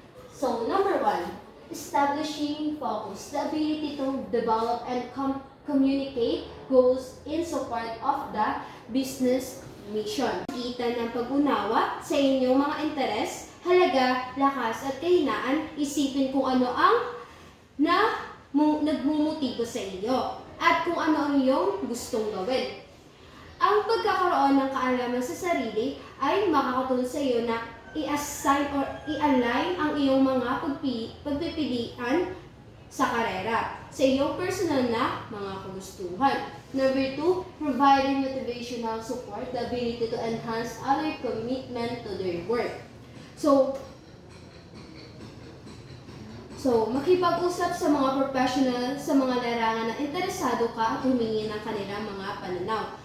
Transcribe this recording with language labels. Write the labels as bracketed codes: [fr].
[en] So, number 1, establishing focus, the ability to develop and communicate goals in support of the business mission. [tl] Kita ng pag-unawa sa inyong mga interes, halaga, lakas at kahinaan, isipin kung ano ang nagmumutibo sa iyo at kung ano ang iyong gustong gawin. Ang pagkakaroon ng kaalaman sa sarili ay makakatulong sa iyo na i-assign or i-align ang iyong mga pagpipilian sa karera, sa iyong personal na mga kagustuhan. [en] Number 2, providing motivational support, the ability to enhance other commitment to their work. [tl] So makipag-usap sa mga professional, sa mga larangan na interesado ka at humingi ng kanilang mga pananaw.